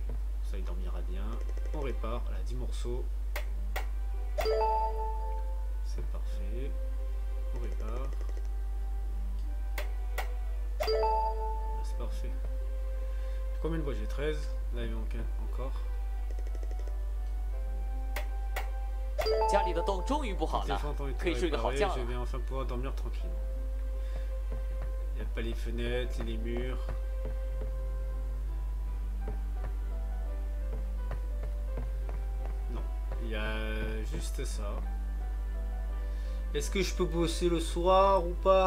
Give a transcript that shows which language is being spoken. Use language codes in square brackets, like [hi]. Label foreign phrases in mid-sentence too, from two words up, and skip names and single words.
[fr] Ça il dormira bien. On répare. Voilà, 10 morceaux. C'est parfait. On répare. Voilà, c'est parfait. Combien de bois j'ai? 13. Là il manque encore. [zh] 家里的洞终于补好了，可以睡个好觉了。 [fr] Je vais enfin pouvoir dormir tranquille. Il n'y a pas les fenêtres, les murs. Non, il y a juste ça. Est-ce que je peux bosser le soir ou pas?